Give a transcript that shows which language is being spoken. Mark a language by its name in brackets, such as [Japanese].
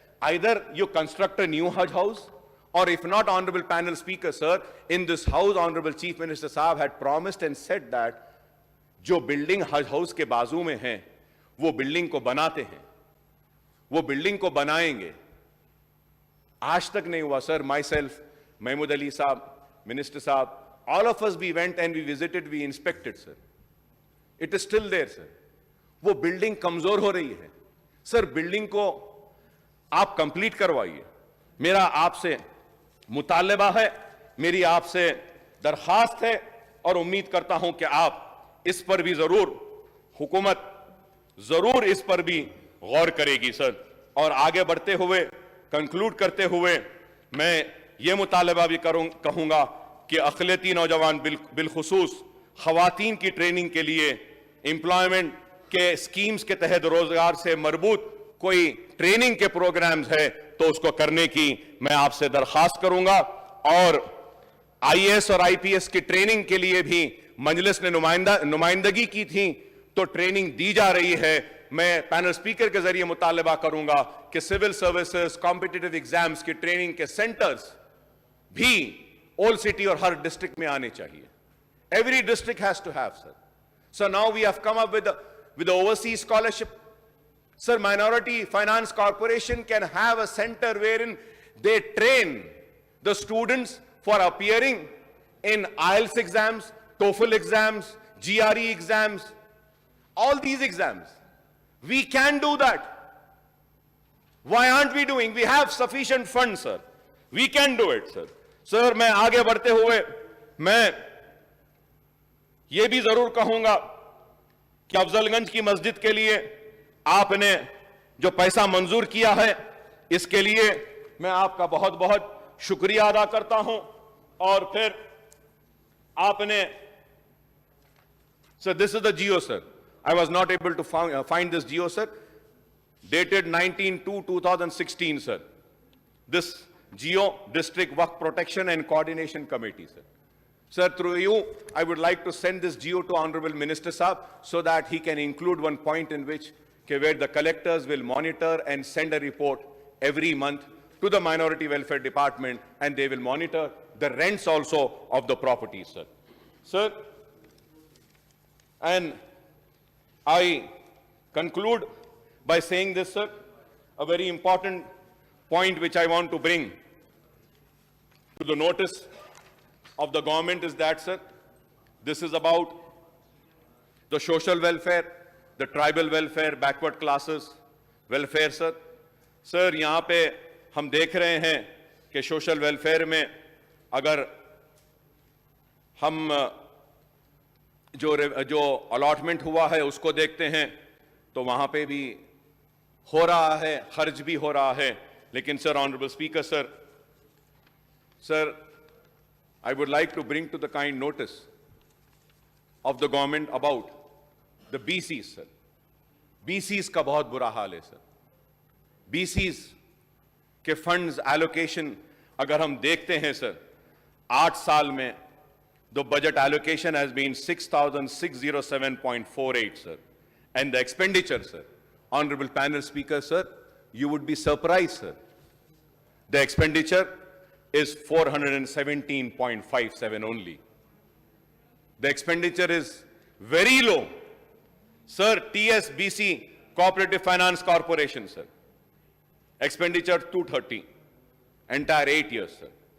[English] Either you construct a new Hajj house, or if not, Honorable Panel Speaker, sir, in this house, Honorable Chief Minister Saab had promised and said that [Hindi] जो building हज house के बाजू में है वो building को बनाते हैं, वो बिल्डिंग को बनाएंगे. आज तक नहीं हुआ, sir. [English] Myself, Mahmood Ali sahab, minister sahab, all of us, we went and we visited, we inspected, sir. It is still there, sir. [Hindi] वो बिल्डिंग कमजोर हो रही है. सर, बिल्डिंग को आप कंप्लीट करवाइए. मेरा आपसे मुतालबा है, मेरी आपसे दरखास्त है, और उम्मीद करता हूं कि आप इस पर भी जरूर, हुकूमत जरूर इस पर भी गौर करेगी, सर. और आगे बढ़ते हुए, कंक्लूड करते हुए, मैं ये मुतालबा भी कहूंगा कि अक़लियती नौजवान बिलखुसूस खवातीन की ट्रेनिंग के लिए एम्प्लॉयमेंट के स्कीम्स के तहत रोजगार से मरबूत कोई ट्रेनिंग के प्रोग्राम्स है तो उसको करने की मैं आपसे दरखास्त करूंगा. और आईएएस और आईपीएस की ट्रेनिंग के लिए भी मजलिस ने नुमाइंदगी की थी, तो ट्रेनिंग दी जा रही है. मैं पैनल स्पीकर के जरिए मुतालबा करूंगा कि सिविल सर्विसेज कॉम्पिटिटिव एग्जाम्स की ट्रेनिंग के सेंटर्स भी ओल्ड सिटी और हर डिस्ट्रिक्ट में आने चाहिए. [English] Every district has to have, sir. So now we have come up with the Owaisi scholarship. Sir, Minority Finance Corporation can have a center wherein they train the students for appearing in IELTS exams, TOEFL exams, GRE exams, all these exams. We can do that. Why aren't we doing? We have sufficient funds, sir. We can do it, sir. [Hindi] Sir, मैं आगे बढ़ते हुए मैं ये भी जरूर कहूंगा कि अफजलगंज की मस्जिद के लिए आपने जो पैसा मंजूर किया है, इसके लिए मैं आपका बहुत बहुत शुक्रिया अदा करता हूं. और फिर आपने, [English] Sir, this is the GO, sir. I was not able to find this geo, sir. Dated 19/2/2016, sir. This Geo District Waqf Protection and Coordination Committee, sir. Sir, through you, I would like to send this geo to Honorable Minister Saab so that he can include one point in which where the collectors will monitor and send a report every month to the Minority Welfare Department, and they will monitor the rents also of the properties, sir. Sir, and I conclude by saying this, sir, a very important point which I want to bring to the notice of the government is that, sir, this is about the social welfare, the tribal welfare, backward classes welfare, sir. [Hindi] Sir, यहाँ पे हम देख रहे हैं कि social welfare में अगर हम जो अलॉटमेंट हुआ है उसको देखते हैं तो वहाँ पे भी हो रहा है, खर्च भी हो रहा है. [English] लेकिन sir, honourable speaker, sir, I would like to bring to the kind notice of the government about the BCs, sir. [Hindi] BCs का बहुत बुरा हाल है, सर. BCs के फंड्स एलोकेशन अगर हम देखते हैं, सर, 8 साल में [English] the budget allocation has been 6,607.48, [Hindi] sir. [English] And the expenditure, sir, Honorable Panel Speaker, sir, you would be surprised, sir. The expenditure is 417.57 only. The expenditure is very low. Sir, TSBC, Cooperative Finance Corporation, sir, expenditure 230, entire 8 years, sir.